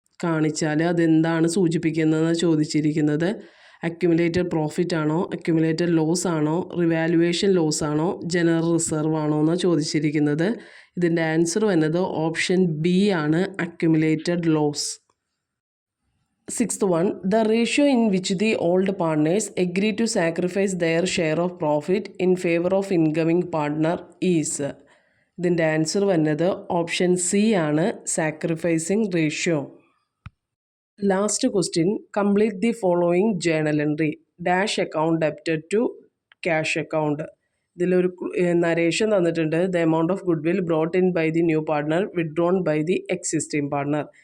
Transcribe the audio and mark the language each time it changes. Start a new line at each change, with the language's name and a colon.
Malayalam: കാണിച്ചാൽ അതെന്താണ് സൂചിപ്പിക്കുന്നതെന്ന് ചോദിച്ചിരിക്കുന്നത്. അക്യുമുലേറ്റഡ് പ്രോഫിറ്റ് ആണോ, അക്യുമുലേറ്റഡ് ലോസ് ആണോ, റിവാലുവേഷൻ ലോസ് ആണോ, ജനറൽ റിസർവ് ആണോ എന്ന് ചോദിച്ചിരിക്കുന്നത്. ഇതിൻ്റെ ആൻസർ വന്നത് ഓപ്ഷൻ ബി ആണ്, accumulated loss.
English: Sixth one, the ratio in which the old partners agree to sacrifice their share of profit in favor of incoming partner is.
Malayalam: ഇതിൻ്റെ answer വന്നത് option C ആണ്, sacrificing ratio.
English: Last question, complete the following journal entry. Dash account debited to cash account.
Malayalam: ഇതിലൊരു narration തന്നിട്ടുണ്ട്.
English: The amount of goodwill brought in by the new partner withdrawn by the existing partner.